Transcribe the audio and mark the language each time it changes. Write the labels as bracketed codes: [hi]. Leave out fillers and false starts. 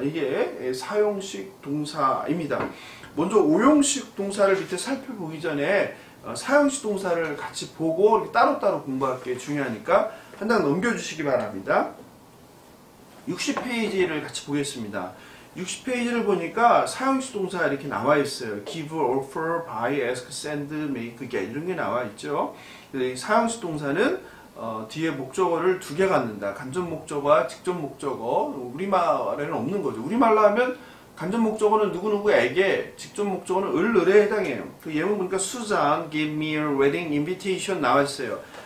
[ko] 이게 사용식 동사입니다. 먼저 오용식 동사를 밑에 살펴보기 전에 사용식 동사를 같이 보고 이렇게 따로따로 공부할 게 중요하니까 한 장 넘겨주시기 바랍니다. 60페이지를 같이 보겠습니다. 60페이지를 보니까 사용식 동사 이렇게 나와 있어요. give, offer, buy, ask, send, make, get 이런 게 나와 있죠. 이 사용식 동사는 뒤에 목적어를 두 개 갖는다. 간접 목적어와 직접 목적어. 우리말에는 없는 거죠. 우리말로 하면 간접 목적어는 누구누구에게, 직접 목적어는 을에 해당해요. 그 예문 보니까 [en] 수잔 give me a wedding invitation [ko] 나와 있어요.